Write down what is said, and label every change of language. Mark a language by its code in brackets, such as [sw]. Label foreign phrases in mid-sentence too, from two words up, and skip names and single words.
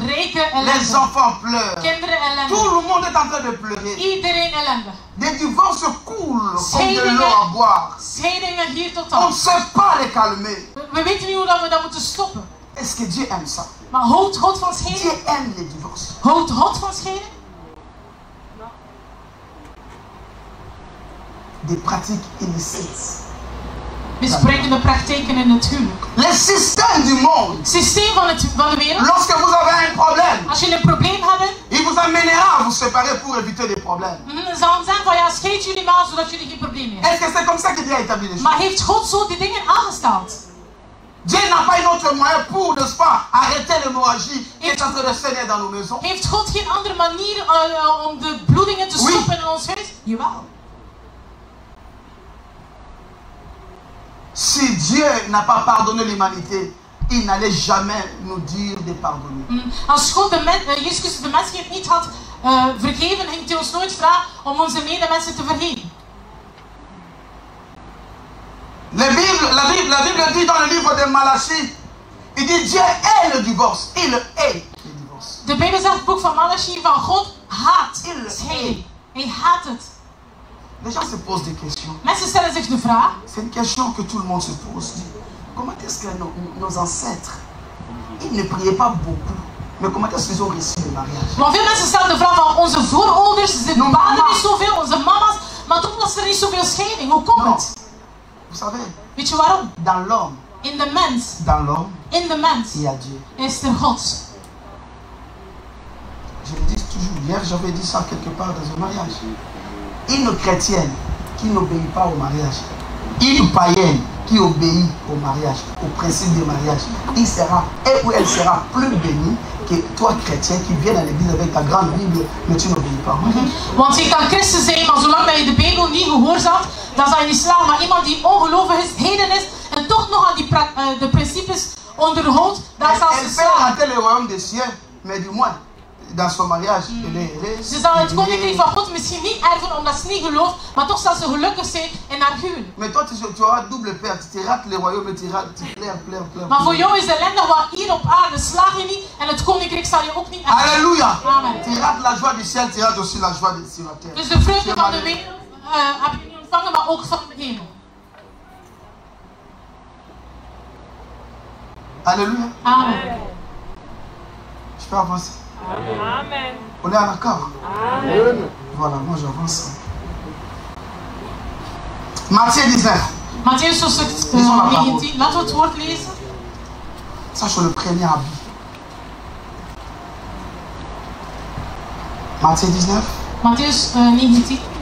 [nl] Rijken, [fr] les [nl] ellende. [fr] enfants pleurent. [nl] Kinderen, ellende. [fr] Tout le monde est en train de pleurer. [nl] Iedereen ellende. [fr] Des divorces coulent comme de [nl] Scheidingen. [fr] l'eau à boire. [nl] Scheidingen hier tot [fr] On ne [nl] aan. [fr] sait pas les calmer. [nl] We weten niet hoe dat we dat moeten stoppen. [fr] Est-ce que Dieu aime ça? [nl] Maar houdt God van scheiding? [fr] Dieu aime les divorces. [nl] Houdt God van scheiding? [fr] Des pratiques illicites. [nl] Misbruikende praktijken in het huwelijk. [fr] Les systèmes du monde. [nl] Het systeem van de wereld. [fr] Lorsque vous avez un problème, [nl] Als je een probleem hebt, [fr] il vous amènera à vous séparer pour éviter des problèmes. [nl] zal hem zeggen van ja, scheid jullie maar zodat jullie geen probleem hebben. [fr] Est-ce que c'est comme ça que Dieu a établi les choses? [nl] Maar heeft God zo die dingen aangesteld? [fr] Dieu n'a pas un autre moyen pour, n'est-ce pas, arrêter l'hémorragie qui est en train de saigner dans nos maisons. [nl] Heeft God geen andere manier om de bloedingen te [fr] Oui. [nl] stoppen in ons huis? Jawel. [fr] Si Dieu n'a pas pardonné l'humanité, il n'allait jamais nous dire de pardonner. [nl] Als God Jezus Christus de mensheid niet had vergeven, ging hij ons nooit vragen om onze medemensen te vergeven. [fr] La Bible dit dans le livre de Malachie, il dit Dieu hait le divorce. Il hait le divorce. [nl] De Bijbel zegt, het boek van Malachi, van God haat [fr] Il [nl] scheiding. Hij haat het. [fr] Les gens se posent des questions. [nl] Mensen stellen zich de vraag, [fr] C'est une question que tout le monde se pose. Comment est-ce que nos ancêtres, ils ne priaient pas beaucoup, mais comment est-ce qu'ils ont réussi le mariage? [nl] want veel mensen stellen de vraag van onze voorouders, ze [fr] Non, [nl] baden [fr] mama. [nl] niet zoveel, onze mama's, maar toch was er niet zoveel scheiding. Hoe komt [fr] Non. [nl] het? [fr] Vous savez, [nl] Weet je waarom? [fr] dans l'homme, [nl] In de mens, [fr] il y a Dieu. [nl] is er God. [fr] Je le dis toujours. Hier, j'avais dit ça quelque part dans un mariage. Une chrétienne qui n'obéit pas au mariage, une païenne qui obéit au mariage, au principe du mariage, il sera, et ou elle sera plus bénie que toi, chrétien, qui viens à l'église avec ta grande Bible, mais tu n'obéis pas au mariage. [nl] Want je kan christen zijn, maar zolang dat je de Bijbel niet gehoorzaamt, dan zal je niet slagen. Maar iemand die ongelovig is, heden is, en toch nog aan die de principes onderhoudt, dan zal [fr] Elle [nl] ze [fr] peut [nl] slagen. [fr] rentrer le royaume des cieux, mais du moins, dans son mariage, elle est heureuse. [nl] Ze zal het koninkrijk van God misschien niet erven omdat ze niet gelooft, maar toch zal ze gelukkig zijn in haar huwelijk. [fr] Mais toi, tu auras double perte. Tu rates le royaume et tu pleures. [nl] Maar voor jou is ellende wat hier op aarde slaag je niet en het koninkrijk zal je ook niet erven. [fr] Alléluia. Amen. Tu rates la joie du ciel, tu rates aussi la joie sur la terre. [nl] Dus de vreugde van de wereld heb je niet ontvangen, maar ook van de hemel. [fr] Alléluia. Amen. Je peux avancer. Amen. On est en accord. Amen. Voilà, moi j'avance. Matthieu 19. [nl] Matthäus hoofdstuk 19. Laten we het woord lezen. [fr] Ça, c'est le premier habit. Matthieu 19. [nl] Matthäus 19.